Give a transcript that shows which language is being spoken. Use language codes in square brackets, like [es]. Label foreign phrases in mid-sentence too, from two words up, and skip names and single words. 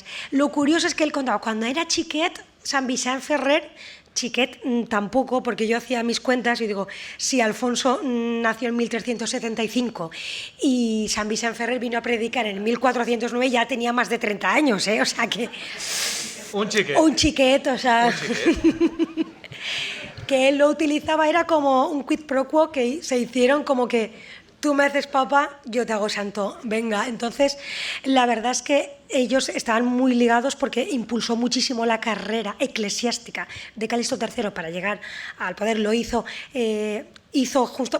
[es] Lo curioso es que él contaba, cuando era chiquet, Sant Vicent Ferrer, chiquet tampoco, porque yo hacía mis cuentas y digo, si Alfonso nació en 1375 y Sant Vicent Ferrer vino a predicar en 1409, ya tenía más de 30 años, ¿eh? O sea que... Un chiquet, o sea... que él lo utilizaba, era como un [la] quid pro quo [es] que se hicieron como que tú me haces papa, yo te hago santo, venga. Entonces, la verdad es que ellos estaban muy ligados porque impulsó muchísimo la carrera eclesiástica de Calixto III para llegar al poder. Lo hizo justo...